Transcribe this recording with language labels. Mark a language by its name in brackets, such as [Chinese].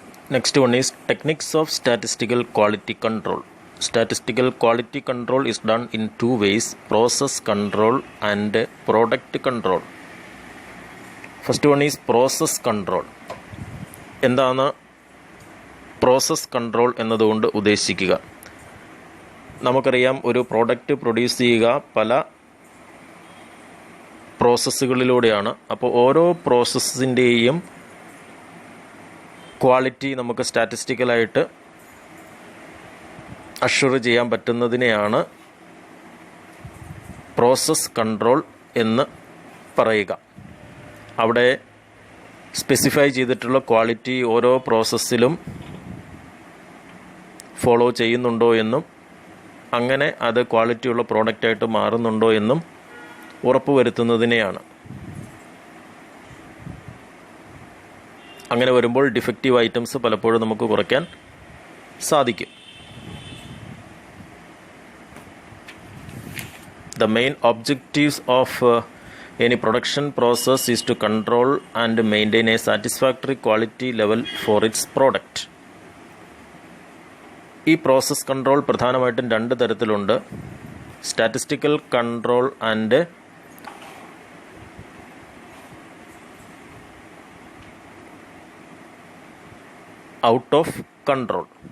[English] Next one is techniques of statistical quality control. Statistical quality control is done in two ways: process control and product control. First one is process control. [Malayalam] എന്താണ് process control എന്നതുകൊണ്ട് ഉദ്ദേശിക്കുക? നമുക്കറിയാം, ഒരു product produce ചെയ്യുക പല പ്രോസസ്സുകളിലൂടെയാണ്. അപ്പോൾ ഓരോ പ്രോസസ്സിൻ്റെയും quality നമുക്ക് സ്റ്റാറ്റിസ്റ്റിക്കലായിട്ട് assure ചെയ്യാൻ പറ്റുന്നതിനെയാണ് പ്രോസസ് കൺട്രോൾ എന്ന് പറയുക. അവിടെ സ്പെസിഫൈ ചെയ്തിട്ടുള്ള ക്വാളിറ്റി ഓരോ പ്രോസസ്സിലും ഫോളോ ചെയ്യുന്നുണ്ടോ എന്നും അങ്ങനെ അത് ക്വാളിറ്റിയുള്ള പ്രോഡക്റ്റായിട്ട് മാറുന്നുണ്ടോ എന്നും ഉറപ്പുവരുത്തുന്നതിനെയാണ്. അങ്ങനെ വരുമ്പോൾ ഡിഫക്റ്റീവ് ഐറ്റംസ് പലപ്പോഴും നമുക്ക് കുറയ്ക്കാൻ സാധിക്കും. [English] The main objectives of any production process is to control and maintain a satisfactory quality level for its product. [Malayalam] ഈ പ്രോസസ് കൺട്രോൾ പ്രധാനമായിട്ടും രണ്ട് തരത്തിലുണ്ട്: statistical control and out of control.